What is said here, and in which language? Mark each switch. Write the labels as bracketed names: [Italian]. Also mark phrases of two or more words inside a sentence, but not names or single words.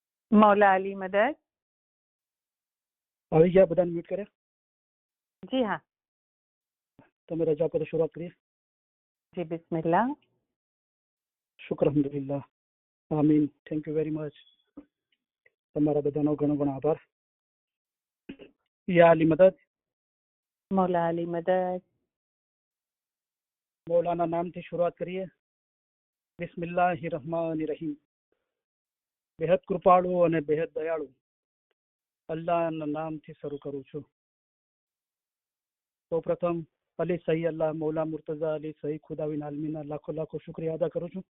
[Hindi] मौला अली मदद। [Gujarati] આવી ગયા બધાને મ્યુટ કર્યા? [Hindi] जी हाँ। [Gujarati] તમે રજા પર શરૂઆત કરીએ. [Hindi] जी बिस्मिल्लाह। [Gujarati] શુક્ર અલ્હમ્દુલિલ્લાહ આમીન. [English] Thank you very much. [Gujarati] તમારા બધાનો ઘણો ઘણો આભાર. યા અલી મદદ. [Hindi] मौला अली मदद। [Gujarati] મૌલાના નામથી શરૂઆત કરીએ. [Arabic] بسم الله الرحمن الرحيم. [Gujarati] બેહદ કૃપાળુ અને બેહદ દયાળુ અલ્લાહના નામથી શરૂ કરું છું. તો પ્રથમ અલી સહી અલ્લાહ મૌલા મુર્તઝા અલી સહી ખુદાવિન આલમીના લાખો લાખો શુક્રિયા અદા કરું છું.